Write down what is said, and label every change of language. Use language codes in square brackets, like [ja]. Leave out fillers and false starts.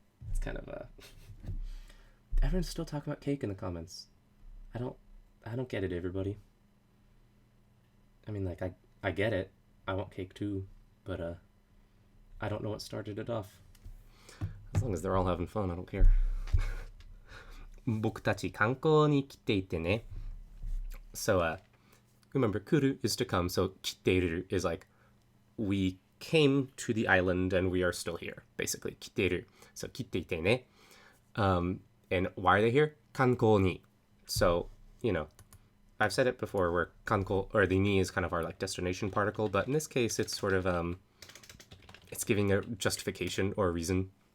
[en] It's kind of everyone's still talking about cake in the comments. I don't get it, everybody. I mean, like, I get it. I want cake too, but I don't know what started it off. As long as they're all having fun, I don't care. [ja] 僕たち観光に来ていてね. [en] So, remember, kuru is to come, so 来ている is like, we came to the island and we are still here, basically. 来ている.So, [ja] 来ていてね. [en] And why are they here? [ja] 観光に. [en] So, I've said it before where kanko, or the ni is kind of our like destination particle, but in this case it's sort of it's giving a justification or a reason.